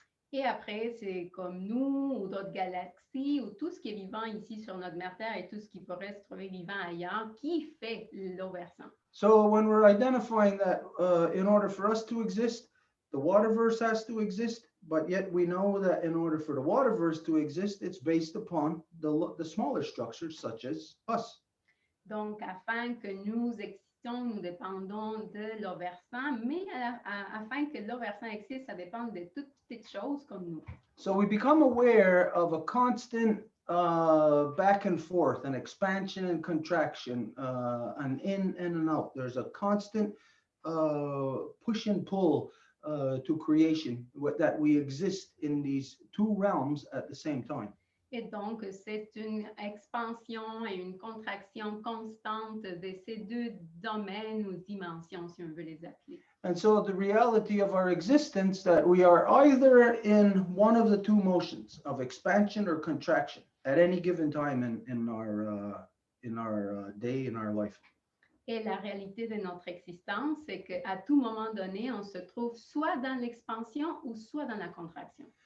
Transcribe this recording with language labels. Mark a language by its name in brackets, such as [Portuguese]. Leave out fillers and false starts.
[French] Et après, c'est comme nous ou d'autres galaxies ou tout ce qui est vivant ici sur notre mère Terre et tout ce qui pourrait se trouver vivant ailleurs qui fait l'eau versant. [English] So when we're identifying that in order for us to exist, the waterverse has to exist, but yet we know that in order for the waterverse to exist, it's based upon the smaller structures such as us. [French] Donc, afin que nous existons, nous dépendons de l'eau versant, mais afin que l'eau versant existe, ça dépend de toutes petites choses comme nous. [English] So we become aware of a constant back and forth, an expansion and contraction, an in and an out. There's a constant push and pull to creation that we exist in these two realms at the same time. [French] Et donc, c'est une expansion et une contraction constante de ces deux domaines ou dimensions, si on veut les appeler. [English] And so the reality of our existence that we are either in one of the two motions of expansion or contraction at any given time in our day, in our life. [French] Et la réalité de notre existence, c'est qu'à tout moment donné, on se trouve soit dans l'expansion ou soit dans la contraction.